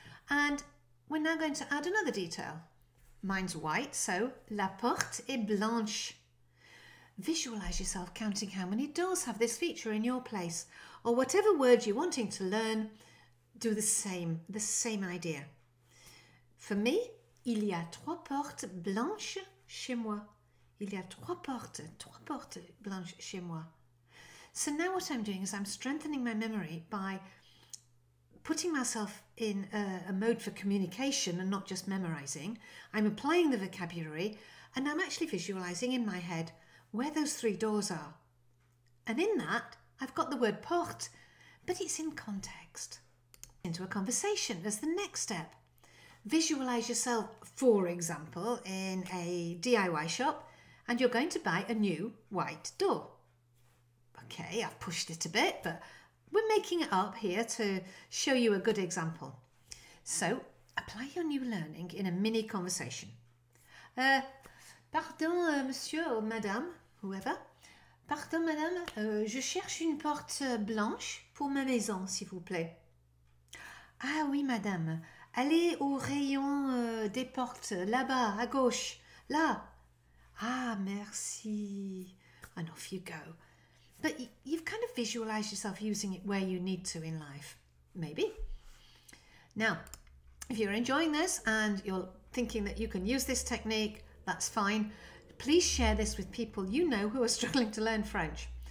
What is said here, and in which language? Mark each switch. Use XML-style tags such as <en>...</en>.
<en>And we're now going to add another detail. Mine's white, so</en> <fr>la porte est blanche.</fr> <en>Visualize yourself counting how many doors have this feature in your place, or whatever word you're wanting to learn, do the same idea. For me,</en> <fr>il y a 3 portes blanches chez moi. Il y a 3 portes blanches chez moi.</fr> <en>So now what I'm doing is I'm strengthening my memory by putting myself in a mode for communication and not just memorizing. I'm applying the vocabulary and I'm actually visualizing in my head where those 3 doors are. And in that, I've got the word porte, but it's in context. Into a conversation as the next step. Visualize yourself, for example, in a DIY shop and you're going to buy a new white door. Okay, I've pushed it a bit, but we're making it up here to show you a good example. So, apply your new learning in a mini conversation.</en> <fr>Pardon, monsieur ou madame,</fr> <en>whoever.</en> <fr>Pardon, madame, je cherche une porte blanche pour ma maison, s'il vous plaît. Ah oui, madame. Allez au rayon des portes, là-bas, à gauche, là. Ah, merci.</fr> <en>And off you go. But you've kind of visualized yourself using it where you need to in life. Maybe. Now, if you're enjoying this and you're thinking that you can use this technique, that's fine. Please share this with people you know who are struggling to learn French.</en>